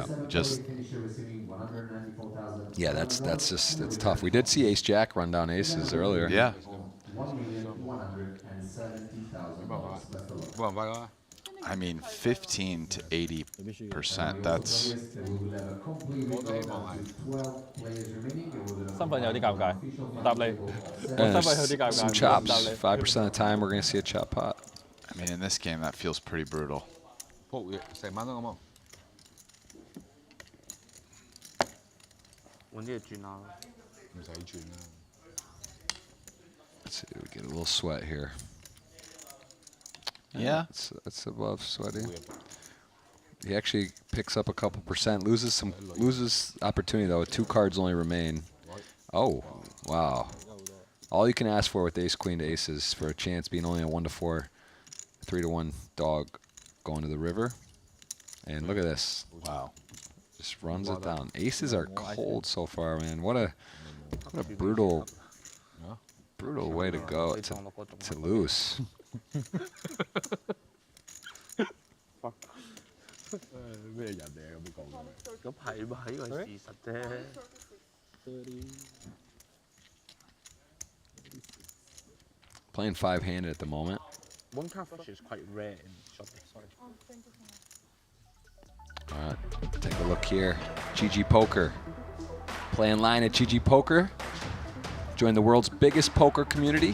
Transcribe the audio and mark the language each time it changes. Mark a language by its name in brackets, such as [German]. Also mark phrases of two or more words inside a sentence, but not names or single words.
[English] Just. Yeah, that's just, it's tough. We did see ace jack run down aces earlier. Yeah. I mean, 15 to 80%. That's. [Cantonese] 身份有啲尷尬，我答你。 [English] And some chops. 5% of the time, we're going to see a chop pot. I mean, in this game, that feels pretty brutal. [Cantonese] 成晚都咁啊！揾啲嘢轉下啦。唔使轉啦。 [English] Let's see, we get a little sweat here. Yeah. That's above sweaty. He actually picks up a couple percent, loses opportunity though. 2 cards only remain. Oh, wow. All you can ask for with ace queen to aces for a chance being only a 1-4, 3-1 dog going to the river. And look at this. Wow. Just runs it down. Aces are cold so far, man. What a brutal way to go to lose. Fuck. [Cantonese] 咩人嚟咁樣講嘅？咁係嘛？呢個係事實啫。 [English] Playing 5-handed at the moment. One card flush is quite rare in short deck. Sorry. All right, take a look here. GG Poker. Playing line at GG Poker. Join the world's biggest poker community.